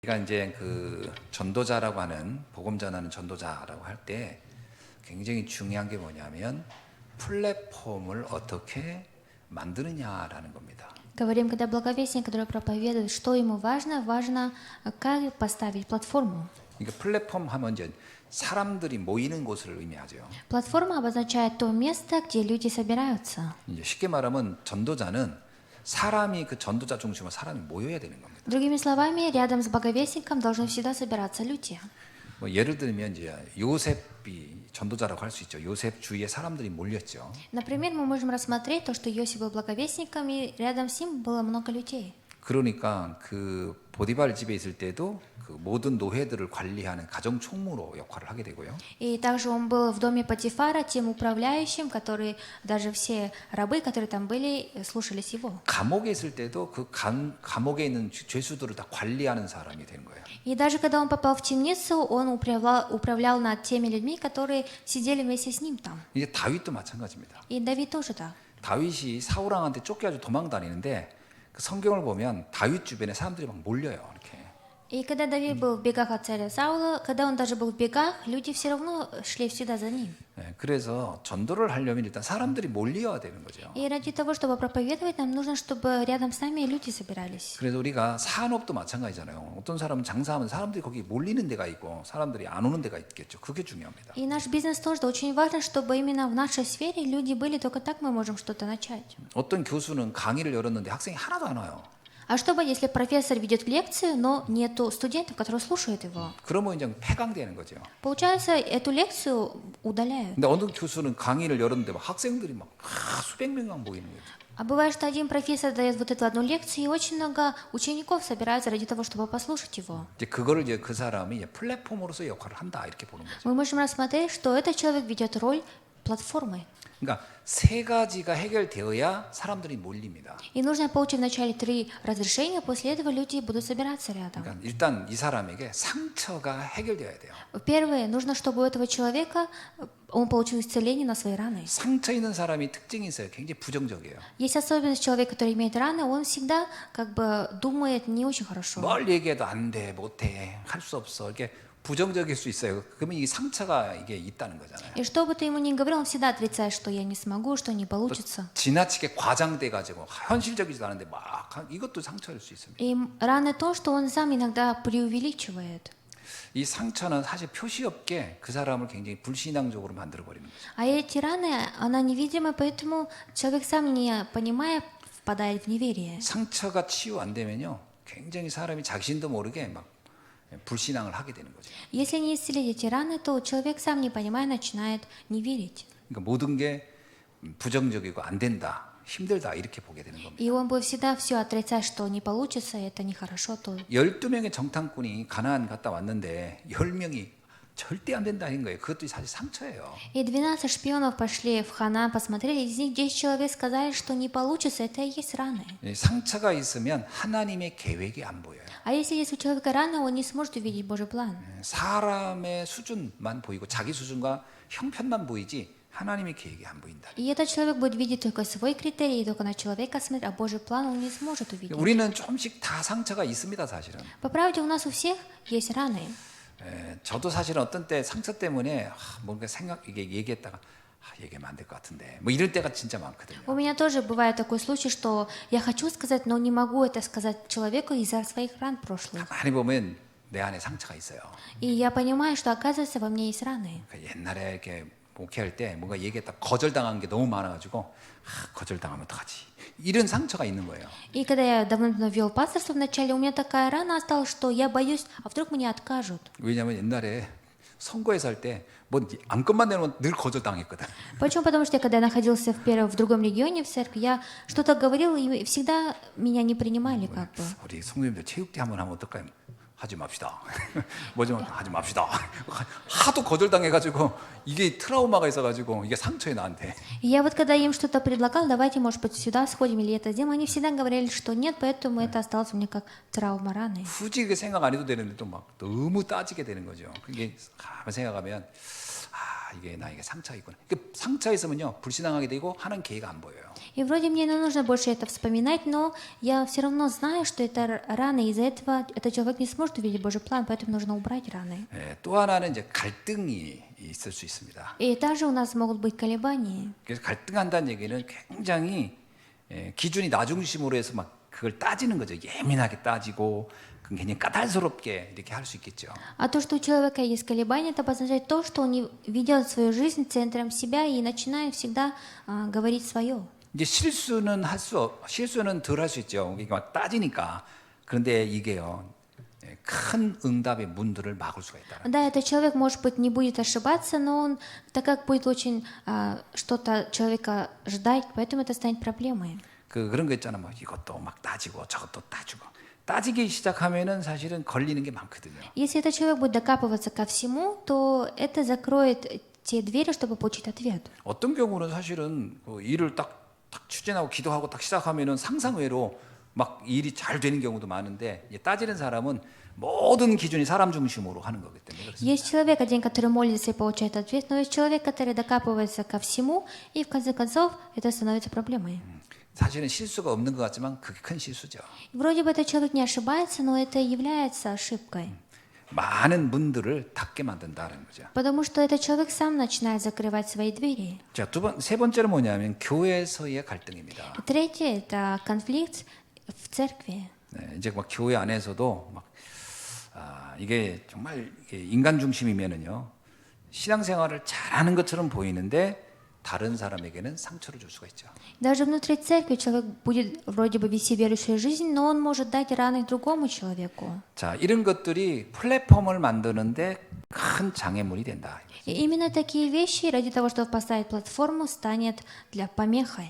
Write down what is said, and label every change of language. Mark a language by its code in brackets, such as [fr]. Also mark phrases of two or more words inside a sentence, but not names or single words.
[ko] 우리가 이제 그 전도자라고 하는 복음 전하는 전도자라고 할 때 굉장히 중요한 게 뭐냐면 플랫폼을 어떻게 만드느냐라는 겁니다. [ru] Говорим, когда благовестник, который проповедует, что ему важно, важно, как поставить платформу. [ko] 그러니까 플랫폼 하면 이제 사람들이 모이는 곳을 의미하죠. [ru] Платформа обозначает то место, где люди собираются. [ko] 이제 쉽게 말하면 전도자는 사람이 그 전도자 중심으로 사람이 모여야 되는 겁니다. [ru] Другими словами, рядом с благовестником должны всегда собираться люди. [ko] 뭐 예를 들면 이제 요셉이 전도자라고 할 수 있죠. 요셉 주위에 사람들이 몰렸죠. [ru] Например, мы можем рассмотреть то, что Иосиф был благовестником, и рядом с ним было много людей. [ko] 그러니까 그 보디발 집에 있을 때도 그 모든 노예들을 관리하는 가정 총무로 역할을 하게 되고요. [ru] И также он был в доме Патифара тем управляющим, который даже все рабы, которые там были, слушались его. [ko] 감옥에 있을 때도 그 감옥에 있는 죄수들을 다 관리하는 사람이 되는 거예요. [ru] И даже когда он попал в темницу, он управлял над теми людьми, которые сидели вместе с ним там. [ko] 이제 다윗도 마찬가지입니다. [ru] И Давид тоже так. [ko] 다윗이 사울 왕한테 쫓겨가지고 도망 다니는데 그 성경을 보면 다윗 주변에 사람들이 막 몰려요. 이렇게. [ru] И когда Давид был в бегах от царя Саула, когда он даже был в бегах, люди все равно шли всегда за ним. [ko] 네, 그래서 전도를 하려면 일단 사람들이 몰려야 되는 거죠. [ru] И ради того, чтобы проповедовать, нам нужно, чтобы рядом с нами люди собирались. [ko] 그래서 우리가 산업도 마찬가지잖아요. 어떤 사람은 장사하면 사람들이 거기 몰리는 데가 있고 사람들이 안 오는 데가 있겠죠. 그게 중요합니다. [ru] И наш бизнес тоже очень важно, чтобы именно в нашей сфере люди были, только так мы можем что-то начать. [ko] 어떤 교수는 강의를 열었는데 학생이 하나도 안 와요. [ru] А что будет, если профессор ведет лекцию, но нету студентов, которые слушают его? [ko] 그러면 이제 폐강되는 거죠. [ru] Получается, эту лекцию удаляют. [ko] 근데 어느 교수는 강의를 열었는데 막 학생들이 막 수백 명만 모이는 거죠. [ru] А бывает, что один профессор дает вот эту одну лекцию, и очень много учеников собираются ради того, чтобы послушать его. [ko] 이제 그거를 이제 그 사람이 이제 플랫폼으로서 역할을 한다 이렇게 보는 거죠. [ru] Мы можем рассмотреть, что этот человек ведет роль платформы. [ko] 그러니까 세 가지가 해결되어야 사람들이 몰립니다. [ru] И нужно получить вначале 3 разрешения, после этого люди будут собираться рядом. [ko] 그러니까 일단 이 사람에게 상처가 해결되어야 돼요. [ru] Первое, нужно, чтобы у этого человека он получил исцеление на свои раны. [ko] 상처 있는 사람이 특징이 있어요. 굉장히 부정적이에요. [ru] Есть особенность человека, который имеет раны, он всегда как бы думает не очень хорошо. [ko] 뭘 얘기해도 안 돼, 못 해, 할 수 없어. 이렇게 부정적일 수 있어요. 그러면 이 상처가 이게 있다는 거잖아요. [ru] И что бы ты ему ни говорил, он всегда отрицает, что я не смогу, что не получится. [ko] 지나치게 과장돼 가지고 현실적이지도 않은데 막 이것도 상처일 수 있습니다. [ru] И раны то, что он сам иногда преувеличивает. [ko] 이 상처는 사실 표시 없게 그 사람을 굉장히 불신앙적으로 만들어 버리는 거죠. [ru] А эти раны, она невидимая, поэтому человек сам не понимая, впадает в неверие. [ko] 상처가 치유 안 되면요, 굉장히 사람이 자신도 모르게 막 불신앙을 하게 되는 거죠. [ru] Если не исцелить эти раны, то человек сам не понимая начинает не верить. [ko] 그러니까 모든 게 부정적이고 안 된다, 힘들다 이렇게 보게 되는 겁니다. [ru] И он будет всегда все отрицать, что не получится, это нехорошо. То... [ko] 12명의 정탐꾼이 가나안 갔다 왔는데 10명이 절대 안 된다 한 거예요. 그것도 사실 상처예요. [ru] И 12 шпионов пошли в Ханаан, посмотрели, из них 10 человек сказали, что не получится, это и есть раны. [ko] 상처가 있으면 하나님의 계획이 안 보여요. [ru] А если есть у человека раны, он не сможет увидеть Божий план. [ko] 사람의 수준만 보이고 자기 수준과 형편만 보이지 하나님의 계획이 안 보인다. [ru] И этот человек будет видеть только свой критерий, только на человека смотреть, а Божий план он не сможет увидеть. [ko] 우리는 조금씩 다 상처가 있습니다, 사실은. [ru] По правде, у нас у всех есть раны. [ko] 저도 사실은 어떤 때 상처 때문에 뭔가 이게 얘기했다가 얘기하면 안 될 것 같은데 뭐 이럴 때가 진짜 많거든요. [ru] У меня тоже бывает такой случай, что я хочу сказать, но не могу это сказать человеку из-за своих ран прошлых. [ko] 가만히 보면 내 안에 상처가 있어요. [ru] И я понимаю, что оказывается во мне есть раны. [ko] 옛날에 이렇게 목회할 때 뭔가 얘기했다 거절당한 게 너무 많아가지고 거절당하면 어떡하지? 이런 상처가 있는 거예요. [ru] И когда я давно вел пасторство вначале, у меня такая рана осталась, что я боюсь, а вдруг мне откажут. [ko] 왜냐하면 옛날에 선거에서 할 때 뭐 안건만 내놓으면 늘 거절당했거든. [ru] Почему? Потому что когда я находился в другом регионе в церкви, я что-то говорил, и всегда меня не принимали как бы. [ko] 우리 성도님들 체육대 한번 하면 어떨까요? 하지 맙시다. 뭐 좀 하지 맙시다. 하도 거절당해가지고 이게 트라우마가 있어가지고 이게 상처에 나한테. [ru] И я вот когда им что-то предлагал, давайте, может быть, сюда сходим или это сделаем, они всегда говорили, что нет, поэтому это осталось у меня как травма раны. [ko] 굳이 그 생각 안 해도 되는데 또 막 너무 따지게 되는 거죠. 그게 가만 생각하면 이게 나에게 상처가 있구나. 그 상처 있으면요 불신앙하게 되고 하는 계획이 안 보여요. [ru] И вроде мне не нужно больше это вспоминать, но я все равно знаю, что это раны, из-за этого этот человек не сможет увидеть Божий план, поэтому нужно убрать раны. [ko] 예, 또 하나는 이제 갈등이 있을 수 있습니다. [ru] И также у нас могут быть колебания. [ko] 그래서 갈등한다는 얘기는 굉장히 기준이 나 중심으로 해서 막 그걸 따지는 거죠. 예민하게 따지고 굉장히 까탈스럽게 이렇게 할 수 있겠죠. [ru] А то, что у человека есть колебания, это обозначает то, что он не ведет свою жизнь центром себя и начинает всегда говорить свое. [ko] 이제 실수는 실수는 덜 할 수 있죠. 이게 막 따지니까. 그런데 이게요. 큰 응답의 문들을 막을 수가 있다. [ru] Да, этот человек, может быть, не будет ошибаться, но он, так как будет очень что-то человека ждать, поэтому это станет проблемой. [ko] 그런 거 있잖아. 뭐 이것도 막 따지고 저것도 따지고. 따지기 시작하면은 사실은 걸리는 게 많거든요. [ru] Если этот человек будет докапываться ко всему, то это закроет те двери, чтобы получить ответ. [ko] 어떤 경우는 사실은 일을 딱 추진하고 기도하고 딱 시작하면은 상상외로 막 일이 잘 되는 경우도 많은데 따지는 사람은 모든 기준이 사람 중심으로 하는 거기 때문에 그렇습니다. [ru] Есть человек один, который молится и получает ответ, но есть человек, который докапывается ко всему, и в конце концов это становится проблемой. [ko] 사실은 실수가 없는 것 같지만 그게 큰 실수죠. [ru] Вроде бы этот человек не ошибается, но это является ошибкой. [ko] 많은 문들을 닫게 만든다는 거죠. [ru] Потому что этот человек сам начинает закрывать свои двери. [ko] 자, 세 번째로 뭐냐면 교회에서의 갈등입니다. [ru] И третье – это конфликт в церкви. [ko] 네, 이제 막 교회 안에서도 막 이게 정말 인간 중심이면은요 신앙생활을 잘하는 것처럼 보이는데 다른 사람에게는 상처를 줄 수가 있죠. [ru] Даже внутри церкви человек будет вроде бы вести верующую жизнь, но он может дать раны другому человеку. [ko] 자, 이런 것들이 플랫폼을 만드는데 큰 장애물이 된다. [ru] И именно такие вещи, ради того, чтобы поставить платформу, станет для помехой.